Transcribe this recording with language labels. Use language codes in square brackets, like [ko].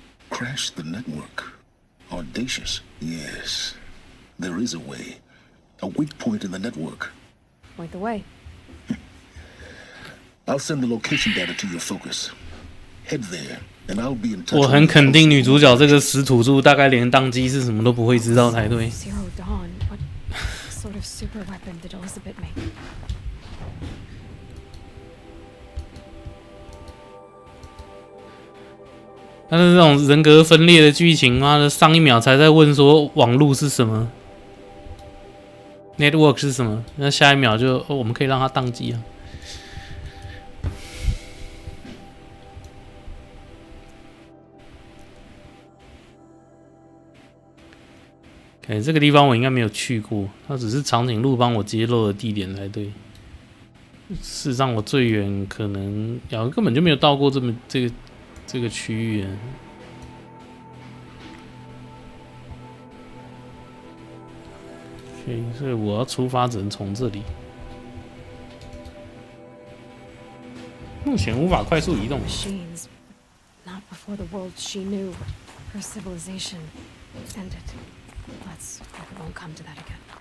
[en] Crash the network. Audacious. Yes, there is a way. A weak point in the network. Point the way. I'll send the location data to your focus. Head there, and I'll be in touch. [zh] 我很肯定女主角这个死土著大概连当机是什么都不会知道才对。 [en] Zero Dawn. What sort of super weapon did Elizabeth make? 但是这种人格分裂的剧情，妈的，上一秒才在问说网路是什么 ，network 是什么，那下一秒就我们可以让它宕机啊。 [zh] 这个地方我应该没有去过，它只是长颈鹿帮我揭露的地点才对。事实上，我最远可能根本就没有到过这个区域。所以我要出发只能从这里。目前无法快速移动。 [en] Machines, not before the world she knew. Her civilization ended. Let's hope it won't come to that again.